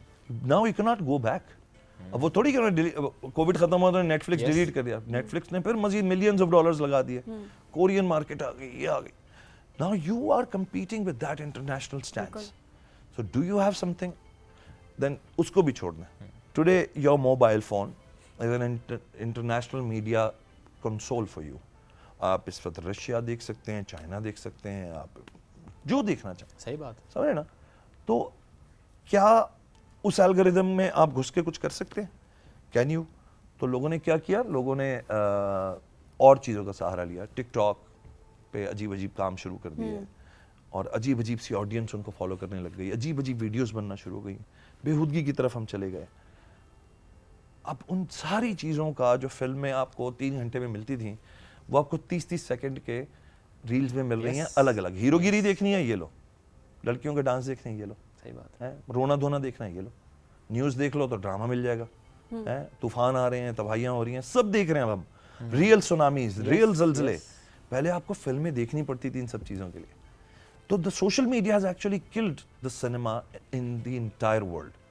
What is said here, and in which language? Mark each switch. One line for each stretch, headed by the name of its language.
English: Now you can't go back.
Urdu: اب وہ تھوڑی کہ کووڈ ختم ہوا تو نیٹ فلکس ڈیلیٹ کر دیا. نیٹ فلکس نے پھر مزید ملینز آف ڈالرز لگا دیے, کورین مارکیٹ آ گئی, یہ آ گئی.
English: Now you are competing with that international standards. So do you have something, then
Urdu: اس کو بھی چھوڑنا ہے.
English: Today your mobile phone is an international media console for you.
Urdu: آپ اس وقت رشیا دیکھ سکتے ہیں, چائنا دیکھ سکتے ہیں, آپ جو دیکھنا چاہیں. صحیح بات, سمجھے نا. تو کیا اس الگوریدم میں آپ گھس کے کچھ کر سکتے ہیں؟
English: Can you?
Urdu: تو لوگوں نے کیا کیا, لوگوں نے اور چیزوں کا سہارا لیا. ٹک ٹاک پہ عجیب عجیب کام شروع کر دیے, اور عجیب عجیب سی آڈینس ان کو فالو کرنے لگ گئی, عجیب عجیب ویڈیوز بننا شروع ہو گئی, بےہودگی کی طرف ہم چلے گئے. اب ان ساری چیزوں کا جو فلم میں آپ کو 3 گھنٹے میں ملتی تھیں, وہ آپ کو 30 سیکنڈ کے ریلز میں مل رہی ہیں الگ الگ. ہیرو گیری دیکھنی ہے یہ لو, لڑکیوں کے ڈانس دیکھنے ہیں یہ لو, صحیح بات ہے, رونا دھونا دیکھنا ہے یہ لو, نیوز دیکھ لو تو ڈرامہ مل جائے گا, طوفان آ رہے ہیں, تباہیاں ہو رہی ہیں, سب دیکھ رہے ہیں اب ہم. ریئل سونامیز, ریئل زلزلے, پہلے آپ کو فلمیں دیکھنی پڑتی تھی ان سب چیزوں کے لیے.
English: تو the social media has actually killed the cinema in the entire world.